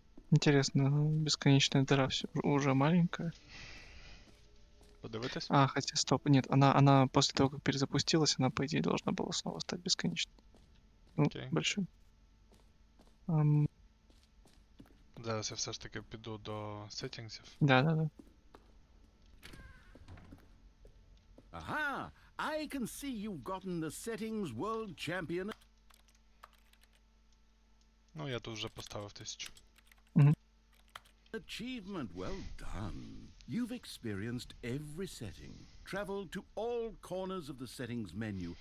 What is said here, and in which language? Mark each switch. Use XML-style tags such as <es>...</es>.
<ru>Интересно, бесконечная дыра уже маленькая.</ru> <uk>Подивитись?</uk> <ru>А, хотя, стоп, нет, она после того, как перезапустилась, она, по идее, должна была снова стать бесконечной. Ну, Окей. большой.</ru> <uk>Зараз я все ж таки піду до сеттінгсів.</uk> <ru>Да.</ru> <en>Aha! I can see you've gotten the settings world champion.</en> <uk>Ну, я тут вже поставив 1000.</uk> <en>Achievement well done. You've experienced every setting, traveled to all corners of the settings menu.</en>